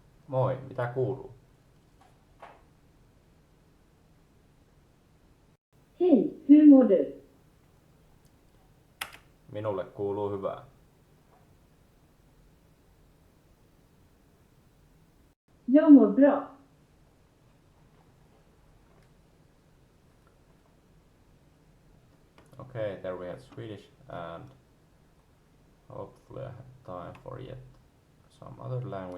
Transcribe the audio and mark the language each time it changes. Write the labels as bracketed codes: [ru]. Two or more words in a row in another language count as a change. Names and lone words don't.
[fi] Moi, mitä kuuluu? [sv] Hej, hur mår du? [fi] Minulle kuuluu hyvää. [sv] Jag mår bra. [en] Okay, there we have Swedish and hopefully I have time for yet some other language.